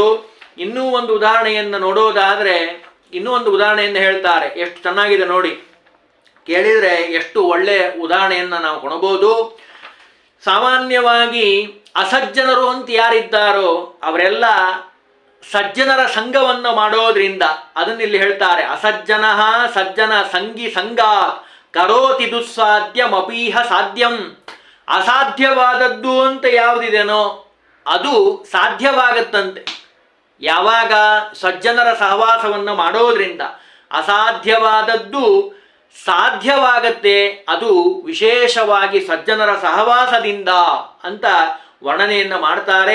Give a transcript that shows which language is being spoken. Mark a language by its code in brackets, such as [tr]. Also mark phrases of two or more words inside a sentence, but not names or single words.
[kn] ಇನ್ನೂ ಒಂದು ಉದಾಹರಣೆಯನ್ನು ನೋಡೋದಾದರೆ, ಇನ್ನೂ ಒಂದು ಉದಾಹರಣೆಯನ್ನು ಹೇಳ್ತಾರೆ, ಎಷ್ಟು ಚೆನ್ನಾಗಿದೆ ನೋಡಿ, ಕೇಳಿದರೆ ಎಷ್ಟು ಒಳ್ಳೆಯ ಉದಾಹರಣೆಯನ್ನು ನಾವು ಕೊಡಬಹುದು. ಸಾಮಾನ್ಯವಾಗಿ ಅಸಜ್ಜನರು ಅಂತ ಯಾರಿದ್ದಾರೋ ಅವರೆಲ್ಲ ಸಜ್ಜನರ ಸಂಘವನ್ನು ಮಾಡೋದ್ರಿಂದ, ಅದನ್ನಿಲ್ಲಿ ಹೇಳ್ತಾರೆ, [sa] ಅಸಜ್ಜನ ಸಜ್ಜನ ಸಂಗಿ ಸಂಗ ಕರೋತಿ ದುಸ್ಸಾಧ್യമಪೀಹ ಸಾಧ್ಯಂ. [kn] ಅಸಾಧ್ಯವಾದದ್ದು ಅಂತ ಯಾವುದಿದೆನೋ ಅದು ಸಾಧ್ಯವಾಗತ್ತಂತೆ. ಯಾವಾಗ ಸಜ್ಜನರ ಸಹವಾಸವನ್ನು ಮಾಡೋದ್ರಿಂದ ಅಸಾಧ್ಯವಾದದ್ದು ಸಾಧ್ಯವಾಗತ್ತೆ, ಅದು ವಿಶೇಷವಾಗಿ ಸಜ್ಜನರ ಸಹವಾಸದಿಂದ ಅಂತ ವರ್ಣನೆಯನ್ನು ಮಾಡ್ತಾರೆ.